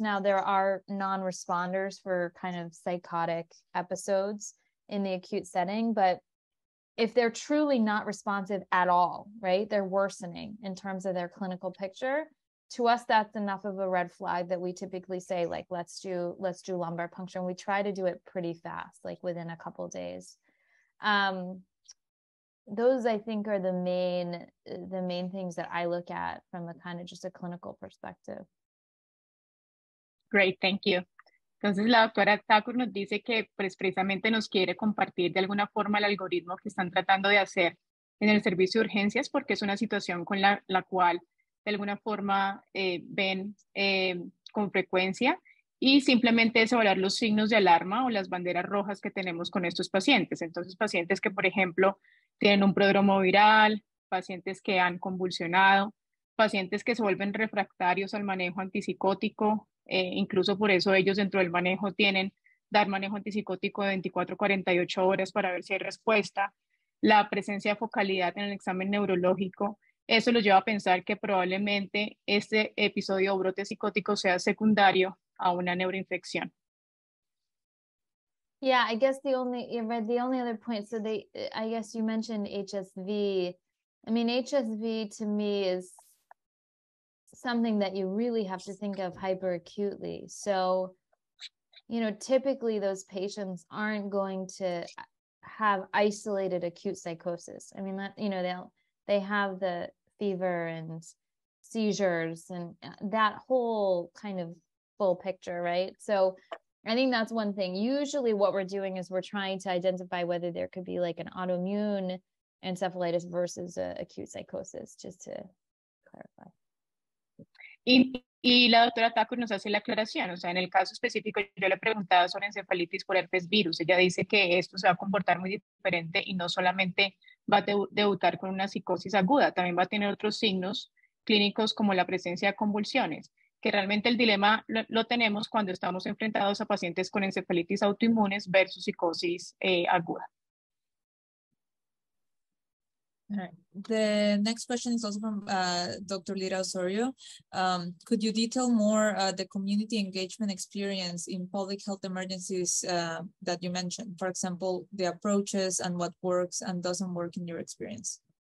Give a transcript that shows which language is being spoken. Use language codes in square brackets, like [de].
[en] Now, there are non-responders for kind of psychotic episodes in the acute setting, but if they're truly not responsive at all, right, they're worsening in terms of their clinical picture, to us, that's enough of a red flag that we typically say, like, let's do lumbar puncture. And we try to do it pretty fast, like within a couple of days. Those, I think, are the main things that I look at from a kind of just a clinical perspective. Great, thank you. [es] Entonces la doctora Thakur nos dice que pues, precisamente nos quiere compartir de alguna forma el algoritmo que están tratando de hacer en el servicio de urgencias, porque es una situación con la cual de alguna forma ven con frecuencia, y simplemente es evaluar los signos de alarma o las banderas rojas que tenemos con estos pacientes. Entonces, pacientes que, por ejemplo, tienen un prodromo viral, pacientes que han convulsionado, pacientes que se vuelven refractarios al manejo antipsicótico, incluso por eso ellos dentro del manejo tienen dar manejo antipsicótico de 24 a 48 horas para ver si hay respuesta, la presencia de focalidad en el examen neurológico. Eso los lleva a pensar que probablemente este episodio o brote psicótico sea secundario a una neuroinfección. [en] Yeah, I guess the only other point, so I guess you mentioned HSV. I mean, HSV to me is something that you really have to think of hyperacutely. So, typically those patients aren't going to have isolated acute psychosis. I mean, that, they have the fever and seizures and that whole kind of full picture, right? So I think that's one thing. Usually what we're doing is we're trying to identify whether there could be like an autoimmune encephalitis versus acute psychosis, just to clarify. [es] Y la doctora Thakur nos hace la aclaración, o sea, en el caso específico yo le preguntaba sobre encefalitis por herpes virus, ella dice que esto se va a comportar muy diferente y no solamente va a debutar con una psicosis aguda, también va a tener otros signos clínicos como la presencia de convulsiones, que realmente el dilema lo tenemos cuando estamos enfrentados a pacientes con encefalitis autoinmunes versus psicosis aguda. [en] All right. The next question is also from Dr. Lira Osorio. Could you detail more the community engagement experience in public health emergencies that you mentioned? For example, the approaches and what works and doesn't work in your experience.